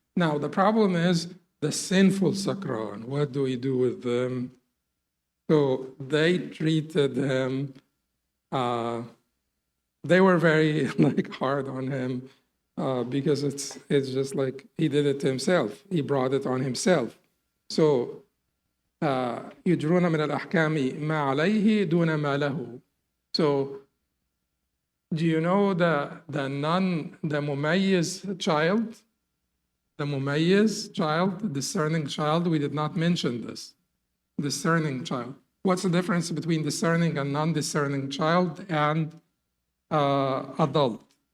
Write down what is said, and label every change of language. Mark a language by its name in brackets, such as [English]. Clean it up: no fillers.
[English] Now, the problem is the sinful sakran. What do we do with them? So they treated him, they were very hard on him, because it's just like he did it to himself. He brought it on himself. So [Arabic] يجرون من الأحكام ما عليه دون ما له. [English] So do you know the mumayyiz child? The mumayyiz child, the discerning child, we did not mention this. Discerning child. What's the difference between discerning and non-discerning child and adult?